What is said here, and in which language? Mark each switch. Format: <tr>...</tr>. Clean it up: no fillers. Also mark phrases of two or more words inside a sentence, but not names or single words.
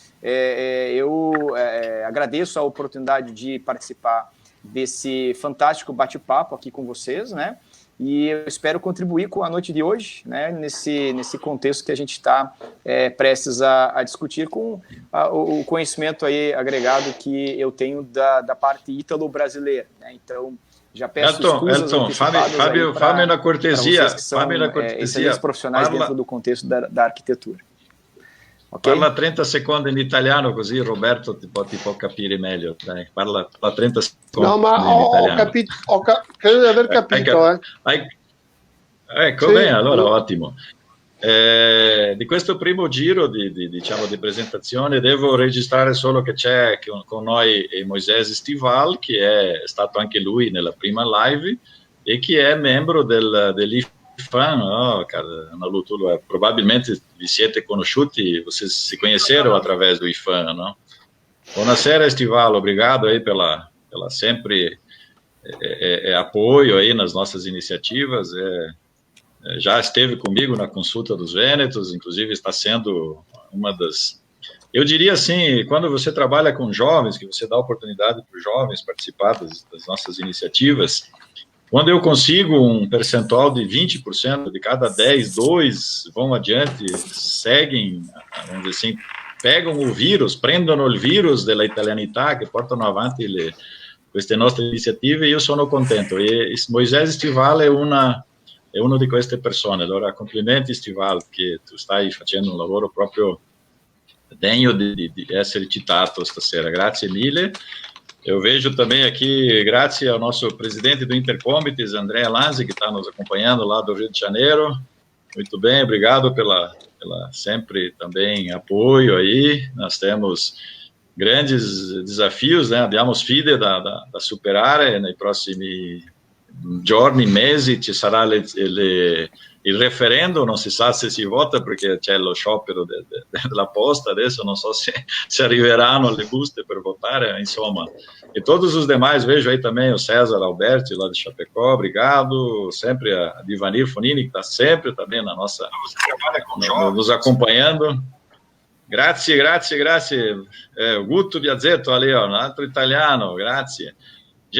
<pt>eu agradeço a oportunidade de participar desse fantástico bate-papo aqui com vocês, né, e eu espero contribuir com a noite de hoje, né, nesse contexto que a gente está prestes a discutir, com o conhecimento aí agregado que eu tenho da parte ítalo-brasileira, né? Então, já peço Elton, Fábio na cortesia, excelentes profissionais dentro do contexto da arquitetura. Okay?</pt> <it>Parla 30 secondi in italiano, così Roberto ti può capire meglio. Dai, parla 30 secondi. No, ma ho capito, credo di aver capito. Ecco, sì, bene, allora ottimo. Di questo primo giro di presentazione devo registrare solo che c'è con noi Moisés Estival, che è stato anche lui nella prima live e che è membro dell'IFAN. Oh, cara, Ana Lu, probabilmente vi siete conosciuti,</it> <pt>vocês se conheceram através do IFAN, não? Buonasera, Estival, obrigado aí pela sempre apoio aí nas nossas iniciativas. Já esteve comigo na consulta dos Vênetos, inclusive está sendo uma das... Eu diria assim, quando você trabalha com jovens, que você dá oportunidade para os jovens participar das nossas iniciativas, quando eu consigo um percentual de 20%, de cada 10, 2 vão adiante, seguem, vamos dizer assim, pegam o vírus,</pt> <it>prendono il virus della italianità, che portano avanti queste nostre iniziative, io sono contento. E Moisés Estival è uno di queste persone. Allora, complimenti Estival, che tu stai facendo un lavoro proprio degno di essere citato stasera. Grazie mille.</it> <pt>Eu vejo também aqui, graças ao nosso presidente do Intercomites, André Lanzi, que está nos acompanhando lá do Rio de Janeiro. Muito bem, obrigado pela sempre também apoio aí. Nós temos grandes desafios, né?</pt> <it>Abbiamo sfide da superare nei prossimi giorni, mesi. Ci sarà il referendum, non si sa se si vota perché c'è lo sciopero della posta adesso, non so se arriveranno le buste per votare, insomma.</it> <pt>E todos os demais, vejo aí também o César Alberti, lá de Chapecó, obrigado, sempre a Divanir Fonini, que está sempre também na nossa, nos acompanhando. Grazie. Guto Biazzetto ali, ó, um altro italiano, grazie.</pt>